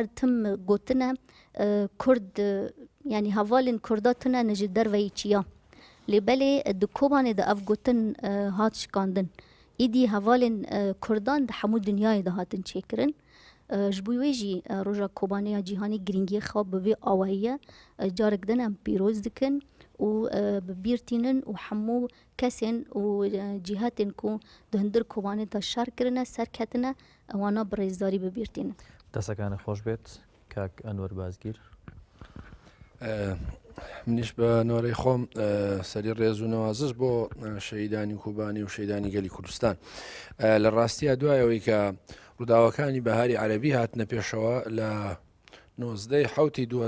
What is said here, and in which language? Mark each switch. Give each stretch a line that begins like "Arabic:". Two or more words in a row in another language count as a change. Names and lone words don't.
Kurdish: tim gotine Kurd yani hevalên Kurda tune ji derveyî çiya lêbelê di Kobanê de ev gotin hat şikandin îdî hevalên Kurdan di hemû dinyayê de hatin çêkirin ji bo wê jî roja Kobanê ya cîhanê girîngiyê xwe bi vê awayî carek din em pîroz dikin û bi bîr tînin û hemû kesên û cîhatên ku di hindir Kobanê de şer kirine serketine wana bi rêzdarî bi bîr tînin
Central Kurdish: دەستەکانە خۆش بێت کاک ئەنوەر بازگیر منیش بە نۆرەی خۆم سەری ڕێز و نەوازش بۆ شەهیدانی کوبانی و شەیدانی گەلی کوردستان لە ڕاستیە دوایەوەی کە ڕووداوەکانی بەهاری عەرەبی هاتنە پێشەوە لە 19 حوتی